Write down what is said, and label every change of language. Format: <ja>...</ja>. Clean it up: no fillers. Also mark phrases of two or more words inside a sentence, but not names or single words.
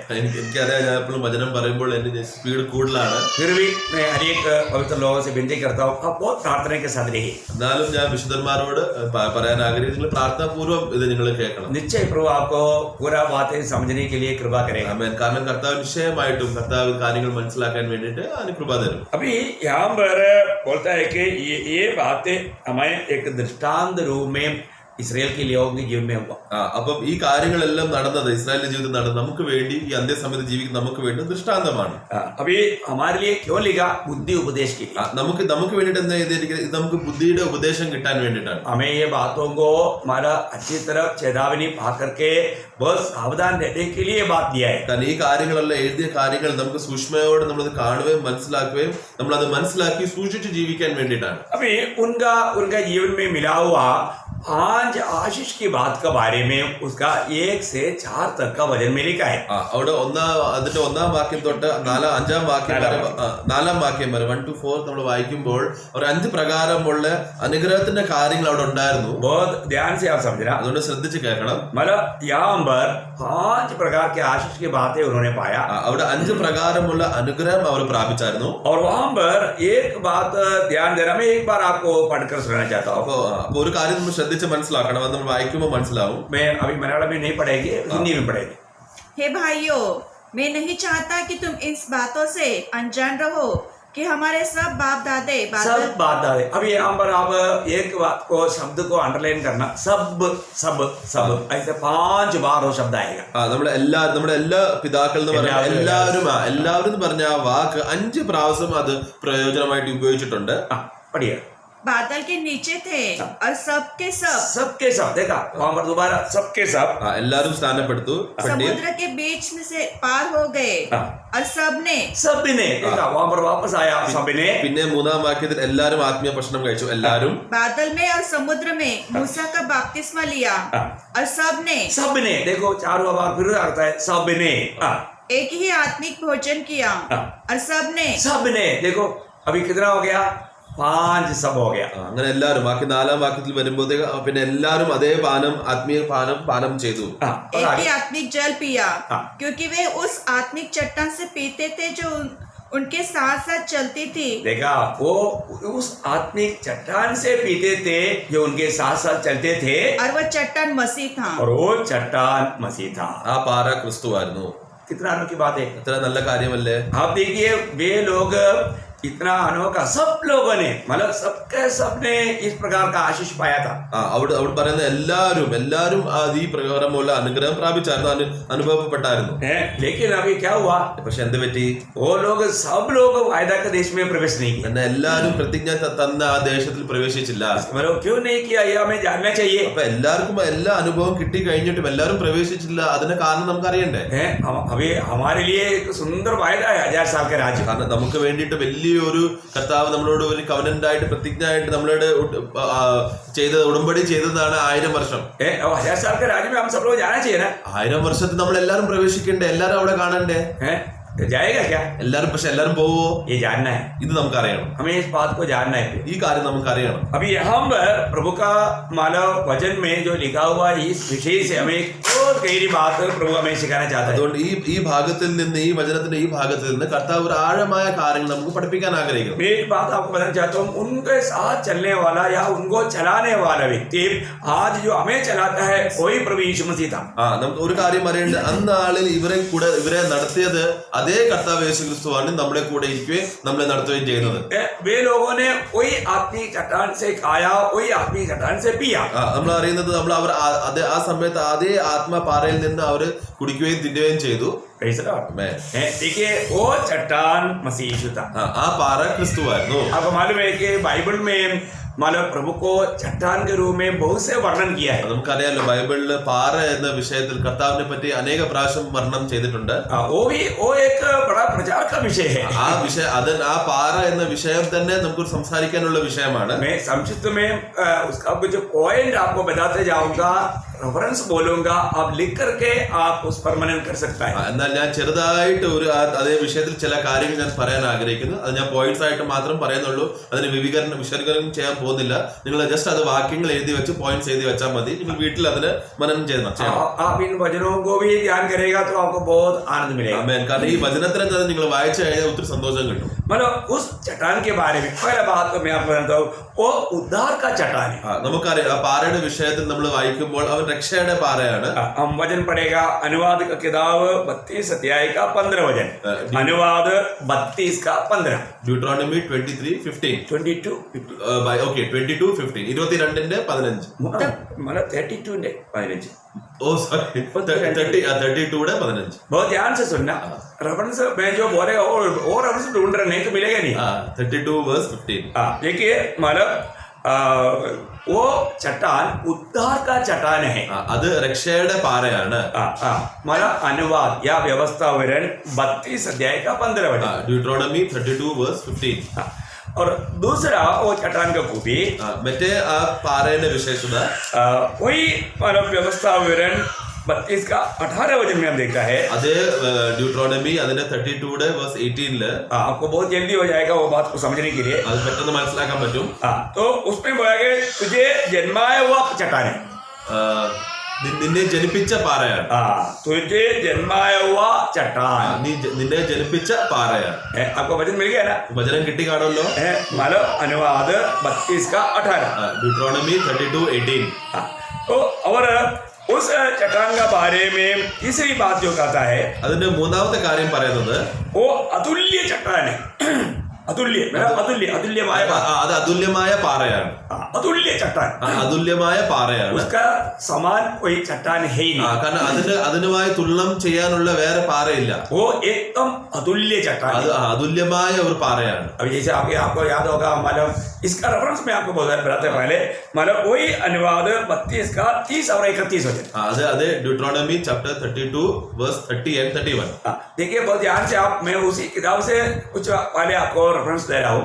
<ml>എനിക്കറിയാം, ഞാൻ എപ്പോഴും വചനം പറയുമ്പോൾ എന്റെ സ്പീഡ് കൂടുതലാണ്.</ml> <hi>फिर भी मैं हर एक पवित्र लोगों से विनती करता हूँ आप बहुत प्रार्थना के साथ रहिए.</hi> <ml>എന്നാലും ഞാൻ വിശുദ്ധന്മാരോട് പറയാൻ ആഗ്രഹിക്കുന്നു, നിങ്ങൾ പ്രാർത്ഥനാപൂർവ്വം ഇത് നിങ്ങൾ കേൾക്കണം.</ml> <hi>निश्चय प्रभु आपको पूरा बातें समझने के लिए कृपा करेगा.</hi> <ml>കാരണം കർത്താവ് നിശ്ചയമായിട്ടും കർത്താവ് കാര്യങ്ങൾ മനസ്സിലാക്കാൻ വേണ്ടിയിട്ട് അതിന് കൃപ തരും.</ml> <hi>अभी यहाँ पर बोलता है कि ये बातें हमें एक दृष्टांत रूप में इसराइल के लोगों के जीवन में हुआ।</hi> <ml>അപ്പം ഈ കാര്യങ്ങളെല്ലാം നടന്നത് ഇസ്രായേലിന്റെ ജീവിതത്തിൽ നടന്നത് നമുക്ക് വേണ്ടി ഈ അന്ത്യസമയത്ത് ജീവിക്കുന്ന നമുക്ക് വേണ്ടി ദൃഷ്ടാന്തമാണ്.</ml> <hi>अभी हमारे लिए क्यों लिखा? बुद्धि उपदेश के लिए।</hi> <ml>നമുക്ക് വേണ്ടിയിട്ട് എന്താ ചെയ്തിരിക്കുന്നത്? ഇത് നമുക്ക് ബുദ്ധിയുടെ ഉപദേശം കിട്ടാൻ വേണ്ടിയിട്ടാണ്.</ml> <hi>हमें ये बातों को हमारा अच्छी तरह चेतावनी पा करके बहुत सावधान रहने के लिए बात दिया है।</hi> <ml>കാരണം ഈ കാര്യങ്ങളെല്ലാം എഴുതിയ കാര്യങ്ങൾ നമുക്ക് സൂക്ഷ്മയോടെ നമ്മളത് കാണുകയും മനസ്സിലാക്കുകയും നമ്മളത് മനസ്സിലാക്കി സൂക്ഷിച്ച് ജീവിക്കാൻ വേണ്ടിയിട്ടാണ്.</ml> <hi>अभी उनका जीवन में मिला हुआ 5 आशीष की बात के बारे में उसका 1 से 4 तक का वजन में लिखा है।</hi> <ml>അവിടെ അതിന്റെ 1-ാം വാക്യം തൊട്ട് 4-5-ാം വാക്യം വരെ 4-ാം വാക്യം വരെ 1 to 4 നമ്മൾ വായിക്കുമ്പോൾ ഒരു 5 പ്രകാരമുള്ള അനുഗ്രഹത്തിന്റെ കാര്യങ്ങൾ അവിടെ ഉണ്ടായിരുന്നു.</ml> <hi>बहुत ध्यान से आप समझना,</hi> <ml>അതുകൊണ്ട് ശ്രദ്ധിച്ച് കേൾക്കണം.</ml> <hi>मतलब यहाँ पर 5 प्रकार के आशीष की बातें उन्होंने पाया</hi> <ml>അവിടെ 5 പ്രകാരമുള്ള അനുഗ്രഹം അവർ പ്രാപിച്ചായിരുന്നു.</ml> <hi>और वहां पर एक बात ध्यान देना, मैं एक बार आपको पढ़कर सुनाना चाहता हूँ।</hi> <ml>അപ്പൊ ഒരു കാര്യം നമ്മൾ ശ്രദ്ധിച്ച് മനസ്സിലാക്കണം. അത് നമ്മൾ വായിക്കുമ്പോൾ മനസ്സിലാവും.</ml> <hi>मैं अभी मलयालम में नहीं पढ़ेगी, हिंदी में पढ़ेगी। हे भाइयों, मैं नहीं चाहता कि तुम इन बातों से अनजान रहो कि हमारे सब बाप दादे सब बात दादे। अभी यहाँ पर आप एक बात को शब्द को अंडरलाइन करना, सब सब सब ऐसे 5 बार वो शब्द आएगा। നമ്മുടെ എല്ലാ പിതാക്കൾ എന്ന് പറഞ്ഞ എല്ലാവരും എന്ന് പറഞ്ഞ ആ വാക്ക് 5 പ്രാവശ്യം അത് പ്രയോജനമായിട്ട് ഉപയോഗിച്ചിട്ടുണ്ട്. पढ़िए। बादल के नीचे थे और सबके सब देखा वहां पर दोबारा सबके सब</hi> <ml>എല്ലാവരും സ്ഥാനപ്പെടുത്തു.</ml> <hi>समुद्र के बीच में से पार हो गए और सबने देखा वहां पर वापस आया सबने।</hi> <ml>പിന്നെ 3-ാം വാക്യത്തിൽ എല്ലാവരും ആത്മീയ ഭക്ഷണം കഴിച്ചു. എല്ലാവരും</ml> <hi>बादल में और समुद्र में मूसा का बपतिस्मा लिया और सबने देखो 4 बार फिर आता है सबने एक ही आत्मिक भोजन किया और सबने देखो अभी कितना हो गया? 5 सब हो गया।</hi> <ml>അങ്ങനെ എല്ലാവരും ബാക്കി 4-ാം വാക്യത്തിൽ വരുമ്പോഴത്തേക്ക് പിന്നെ എല്ലാവരും അതേ ആത്മീയ പാനം ചെയ്തു.</ml> <hi>एक ही आत्मिक जल पिया क्योंकि वे उस आत्मिक चट्टान से पीते थे जो उनके साथ साथ चलती थी। देखा वो उस आत्मिक चट्टान से पीते थे जो उनके साथ साथ चलते थे और वह चट्टान मसीह था। और वो चट्टान मसीह था।</hi> <ml>ആ പാറ ക്രിസ്തുവായിരുന്നു.</ml> <hi>कितना अनोखी बात है।</hi> <ml>എത്ര നല്ല കാര്യമല്ലേ.</ml> <hi>आप देखिए वे लोग इतना अनोखा सब लोगों ने मतलब सबने इस प्रकार का आशीष पाया था।</hi> <ml>അവിടെ പറയുന്ന എല്ലാവരും ഈ പ്രകാരമുള്ള അനുഗ്രഹം പ്രാപിച്ചായിരുന്നു, അനുഭവപ്പെട്ടായിരുന്നു.</ml> <hi>लेकिन अभी क्या हुआ?</hi> <ml>പക്ഷെ എന്ത് പറ്റി?</ml> <hi>वो लोग सब लोग वायदा के देश में प्रवेश नहीं किया।</hi> <ml>എന്നാൽ എല്ലാവരും പ്രതിജ്ഞ തന്ന ആ ദേശത്തിൽ പ്രവേശിച്ചില്ല.</ml> <hi>मतलब क्यों नहीं किया ये हमें जानना चाहिए।</hi> <ml>അപ്പൊ എല്ലാവർക്കും എല്ലാ അനുഭവം കിട്ടി കഴിഞ്ഞിട്ടും എല്ലാവരും പ്രവേശിച്ചില്ല. അതിന്റെ കാരണം നമുക്ക് അറിയണ്ടേ?</ml> <hi>अभी हमारे लिए एक सुंदर वायदा है 1000 साल का राज्य।</hi> <ml>കാരണം നമുക്ക് വേണ്ടിയിട്ട് വലിയൊരു കർത്താവ് നമ്മളോട് ഒരു കവനന്റ് ആയിട്ട് പ്രതിജ്ഞ ആയിട്ട് നമ്മളോട് ഉടമ്പടി ചെയ്തതാണ് 1000 വർഷം.</ml> <hi>1000 साल के राज्य में हम सब लोग जाना चाहिए ना।</hi> <ml>1000 വർഷത്തിൽ നമ്മൾ എല്ലാവരും പ്രവേശിക്കണ്ടേ? എല്ലാവരും അവിടെ കാണണ്ടേ?</ml> <hi>जाएगा क्या?</hi> <ml>എല്ലാവരും പക്ഷെ എല്ലാവരും പോവോ?</ml> <hi>ये जानना है,</hi> <ml>ഇത് നമുക്ക് അറിയണം.</ml> <hi>हमें इस बात को जानना है।</hi> <ml>ഈ കാര്യം നമുക്ക് അറിയണം.</ml> <hi>अभी यहाँ पर प्रभु का मानव वचन में जो लिखा हुआ इस विषय से हमें बहुत गहरी बात प्रभु हमें सिखाना चाहता है।</hi> <ml>അതുകൊണ്ട് ഈ ഭാഗത്തിൽ നിന്ന് ഈ വചനത്തിന്റെ ഈ ഭാഗത്തിൽ നിന്ന് കർത്താവ് ഒരു ആഴമായ കാര്യങ്ങൾ നമുക്ക് പഠിപ്പിക്കാൻ ആഗ്രഹിക്കുന്നു.</ml> <hi>मैं एक बात आपको बताना चाहता हूँ, उनके साथ चलने वाला या उनको चलाने वाला व्यक्ति आज जो हमें चलाता है वही प्रभु यीशु मसीह था।</hi> <ml>നമുക്ക് ഒരു കാര്യം അറിയേണ്ടത്, അന്ന് ആളിൽ ഇവരെ നടത്തിയത് അതേ കർത്താവ് യേശു ക്രിസ്തുവാണ് നമ്മുടെ കൂടെ ഇരിക്കുകയും നമ്മളെ നടത്തുകയും ചെയ്യുന്നത്.</ml> <hi>वे लोगों ने वही आत्मिक चट्टान से खाया, वही आत्मिक चट्टान से पिया।</hi> <ml>നമ്മൾ അറിയുന്നത് അവർ ആ സമയത്ത് അതേ ആത്മപാറയിൽ നിന്ന് അവർ കുടിക്കുകയും തിന്നുകയും ചെയ്തു.</ml> <hi>देखिए वो चट्टान मसीह यीशु था।</hi> <ml>ആ പാറ ക്രിസ്തുവായിരുന്നു.</ml> <hi>आपको मालूम है कि बाइबल में मानो प्रभु को चट्टान के रूप में बहुत से वर्णन किया है।</hi> <ml>നമുക്കറിയാലോ ബൈബിളിൽ പാറ എന്ന വിഷയത്തിൽ കർത്താവിനെ പറ്റി അനേക പ്രാവശ്യം വർണ്ണം ചെയ്തിട്ടുണ്ട്.</ml> <hi>वो एक बड़ा प्रचार का विषय है।</hi> <ml>ആ പാറ എന്ന വിഷയം തന്നെ നമുക്ക് സംസാരിക്കാനുള്ള വിഷയമാണ്.</ml> <hi>मैं संक्षिप्त में उसका कुछ पॉइंट आपको बताते जाऊंगा, रेफरेंस बोलूंगा, आप लिख करके आप उस पर मनन कर सकता है।</hi> <ml>എന്നാൽ ഞാൻ ചെറുതായിട്ട് അതേ വിഷയത്തിൽ ചില കാര്യങ്ങൾ ഞാൻ പറയാൻ ആഗ്രഹിക്കുന്നു. അത് ഞാൻ പോയിന്റ്സ് ആയിട്ട് മാത്രം പറയുന്നുള്ളൂ. അതിന് വിശദീകരണം ചെയ്യാൻ പോകുന്നില്ല. നിങ്ങൾ ജസ്റ്റ് അത് വാക്യങ്ങൾ എഴുതി വെച്ച് പോയിന്റ്സ് എഴുതി വെച്ചാൽ മതി. നിങ്ങൾ വീട്ടിൽ അതിന് മനനം ചെയ്യണം.</ml> <hi>आप इन वचनों को भी ध्यान करेगा तो आपको बहुत आनंद मिलेगा।</hi> <ml>കാരണം ഈ വചനത്തിന് നിങ്ങൾ വായിച്ചു കഴിഞ്ഞാൽ ഒത്തിരി സന്തോഷം കിട്ടും.</ml> <hi>मतलब उस चट्टान के बारे में पहला बात तो मैं आपको बताता हूँ, वो उद्धार का चट्टान है।</hi> <ml>നമുക്കറിയാം ആ പാറയുടെ വിഷയത്തിൽ നമ്മൾ വായിക്കുമ്പോൾ അവൻ രക്ഷയുടെ പാറയാണ്.</ml> <hi>हम वचन पढ़ेगा अनुवाद का किताब 32 अध्याय का 15 वचन. अनुवाद 32 का 15.</hi> <en>Deuteronomy 23:15. 22.</en> <ml>ഓക്കെ 22:15. 22-ന്റെ 15. मतलब 32-ന്റെ 15. ഓ സോറി 32-ടെ 15.</ml> <hi>बहुत ध्यान से सुनना. रेफरेंस मैं जो बोलेगा और रेफरेंस ढूंढ रहे नहीं तो मिलेगा नहीं. 32:15. देखिए मतलब वो चट्टान उद्धार का चट्टान है.</hi> <ml>അത് രക്ഷയുടെ പാറയാണ്.</ml> <hi>मतलब अनुवाद या व्यवस्था विवरण 32 अध्याय का 15 वचन.</hi> <en>Deuteronomy 32:15.</en> <hi>और दूसरा वो चट्टान का खूबी</hi> <ml>മറ്റേ ആ പാറയുടെ വിശേഷത</ml> <hi>वही मतलब व्यवस्था विवरण 32 का 18 वचन में हम देखता है.</hi> <ml>അത് ഡ്യൂട്രോണമി അതിന്റെ 32-ടെ വേഴ്സ് 18-ല്</ml> <hi>आपको बहुत जल्दी हो जाएगा वो बात को समझने के लिए.</hi> <ml>അത് പെട്ടെന്ന് മനസ്സിലാക്കാൻ പറ്റും.</ml> <hi>तो उसमें बोला कि तुझे जन्माया हुआ चट्टान है.</hi> <ml>നിന്നെ ജനിപ്പിച്ച പാറയാണ്.</ml> <hi>तुझे जन्माया हुआ चट्टान.</hi> <ml>നിന്നെ ജനിപ്പിച്ച പാറയാണ്.</ml> <hi>आपको वचन मिल गया ना.</hi> <ml>വചനം കിട്ടി കാണുമല്ലോ.</ml> <hi>मतलब अनुवाद 32 का 18.</hi> <ml>ഡ്യൂട്രോണമി 32:18.</ml> <hi>तो और उस चट्टान का बारे में तीसरी बात जो कहता है</hi> <ml>അതിന്റെ മൂന്നാമത്തെ കാര്യം പറയുന്നത്</ml> <hi>वो अतुल्य चट्टान है. अतुल्य अतुल्यമായ</hi> <ml>അത് അതുല്യമായ പാറയാണ്.</ml> <hi>अतुल्य चट्टान.</hi> <ml>അതുല്യമായ പാറയാണ്.</ml> <hi>उसका समान कोई चट्टान है ही नहीं.</hi> <ml>കാരണം അതിനുമായി തുലനം ചെയ്യാനുള്ള വേറെ പാറയില്ല.</ml> <hi>वो एकदम अतुल्य चट्टान.</hi> <ml>അത് അതുല്യമായ ഒരു പാറയാണ്.</ml> <hi>अभी जैसे आपको याद होगा मतलब इसका रेफरेंस में आपको बताते पहले मतलब वही अनुवाद 32 का 30 और 31 वचन.</hi> <en>अదే Deuteronomy chapter 32 verse 30 and 31.</en> <hi>देखिए बहुत ध्यान से आप मैं उसी किताब से कुछ पहले आपको रेफरेंस दे रहा हूँ.</hi>